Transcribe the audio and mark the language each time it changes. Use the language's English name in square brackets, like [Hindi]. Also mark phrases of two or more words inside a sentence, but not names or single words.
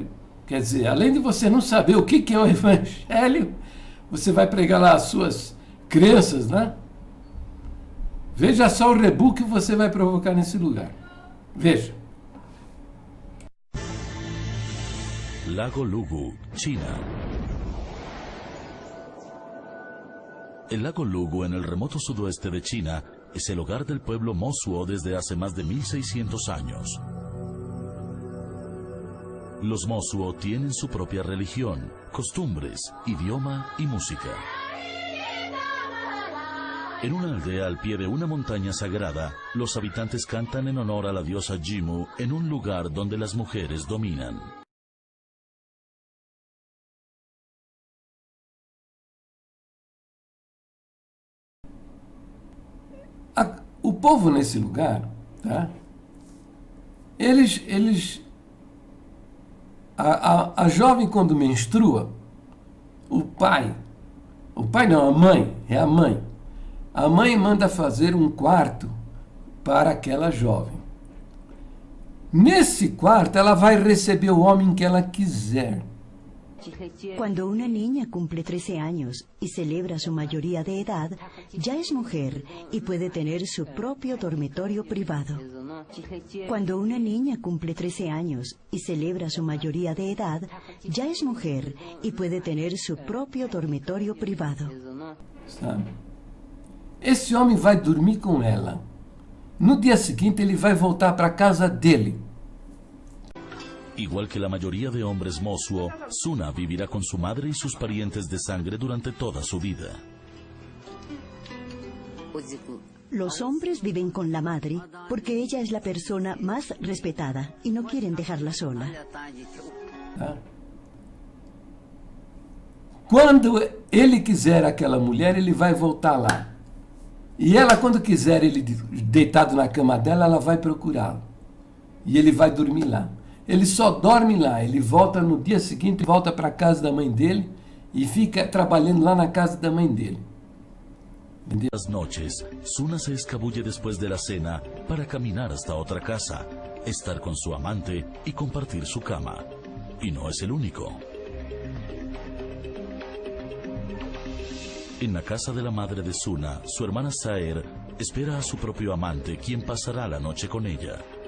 [Portuguese] Quer dizer, além de você não saber o que é o Evangelho, você vai pregar lá as suas crenças, né? Veja só o rebu que você vai provocar nesse lugar. Veja. Lago Lugu, China. [Spanish] El lago Lugu, en el remoto sudoeste de China, es el hogar del pueblo Mosuo desde hace más de 1600 años. Los Mosuo tienen su propia religión, costumbres, idioma y música. En una aldea al pie de una montaña sagrada, los habitantes cantan en honor a la diosa Jimu en un lugar donde las mujeres dominan. [Portuguese] O povo nesse lugar, tá? A jovem quando menstrua, a mãe. A mãe manda fazer um quarto para aquela jovem. Nesse quarto ela vai receber o homem que ela quiser. [Spanish] Cuando una niña cumple 13 años y celebra su mayoría de edad, ya es mujer y puede tener su propio dormitorio privado. Cuando una niña cumple 13 años y celebra su mayoría de edad, ya es mujer y puede tener su propio dormitorio privado. [Portuguese] Sabe? Esse homem vai dormir com ela. No dia seguinte ele vai voltar para casa dele. [Spanish] Igual que la mayoría de hombres Mosuo, Suna vivirá con su madre y sus parientes de sangre durante toda su vida. Los hombres viven con la madre porque ella es la persona más respetada y no quieren dejarla sola. [Portuguese] Tá? Quando ele quiser aquela mulher, ele vai voltar lá. E ela, quando quiser ele deitado na cama dela, ela vai procurá-lo. E ele vai dormir lá. Ele só dorme lá, ele volta no dia seguinte, volta para a casa da mãe dele e fica trabalhando lá na casa da mãe dele. Entendeu? [Spanish] Las noches, Suna se escabulle después de la cena para caminar hasta otra casa, estar con su amante y compartir su cama. Y no es el único. En la casa de la madre de Suna, su hermana Saer espera a su propio amante, quien pasará la noche con ella.